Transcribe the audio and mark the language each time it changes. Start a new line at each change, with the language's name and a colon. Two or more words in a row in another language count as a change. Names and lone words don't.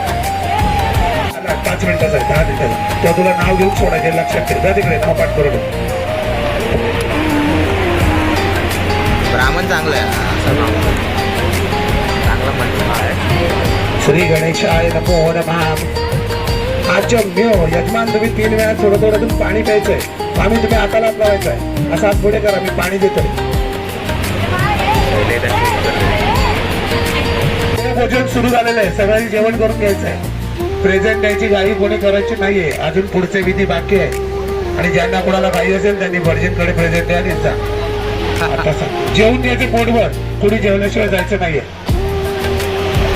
Marathi: 5 मिनिटाचा आहे 10 मिनिटाचा तो तुला नाव घेऊन सोडायचे लक्षात ठेव जा तिकडे नाव पाठ करून ब्राह्मण चांगलं आहे असं नाव चांगलं म्हणलं आहे
Sanskrit: श्री गणेशाय नमो नमः आचम्य
Marathi: यजमान तुम्ही 3 वेळा थोडं थोडं पाणी प्यायचंय आम्ही तुम्ही हाताला हात लावायचा आहे असं हात पुढे करा मी पाणी देतोय भोजन सुरू झालेलं आहे सगळ्यांनी जेवण करून घ्यायचं आहे प्रेझेंट द्यायची घाई कोणी करायची नाहीये अजून पुढचे विधी बाकी आहे आणि ज्यांना कोणाला घाई असेल त्यांनी भटजींकडे प्रेझेंट द्या त्यांचा आता जेवून द्यायचे पोटभर कुणी जेवल्याशिवाय जायचं नाहीये